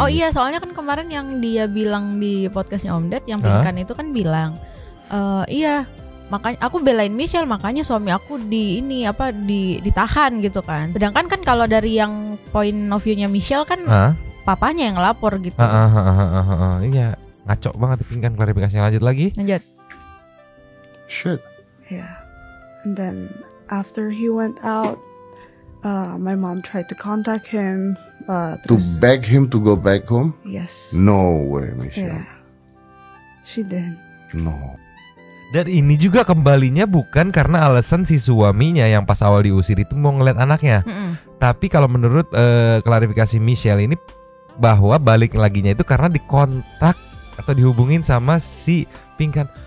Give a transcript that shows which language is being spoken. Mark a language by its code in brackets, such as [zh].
[id] Oh iya, soalnya kan kemarin yang dia bilang di podcastnya Om Ded yang Pingkan itu kan bilang iya makanya aku belain Michelle, makanya suami aku ditahan gitu kan. Sedangkan kan kalau dari yang [en] point of view- [id] nya Michelle kan papanya yang ngelapor gitu. Iya, ngaco banget Pingkan. Klarifikasinya lanjut lagi. Lanjut. [en] Shit. Yeah. And then after he went out, my mom tried to contact him. To beg him to go back home? Yes. No way, Michelle. Yeah. She did. No. [id] Dan ini juga kembalinya bukan karena alasan si suaminya yang pas awal diusir itu mau ngeliat anaknya. Tapi kalau menurut klarifikasi Michelle ini bahwa balik laginya itu karena dikontak atau dihubungin sama si Pingkan.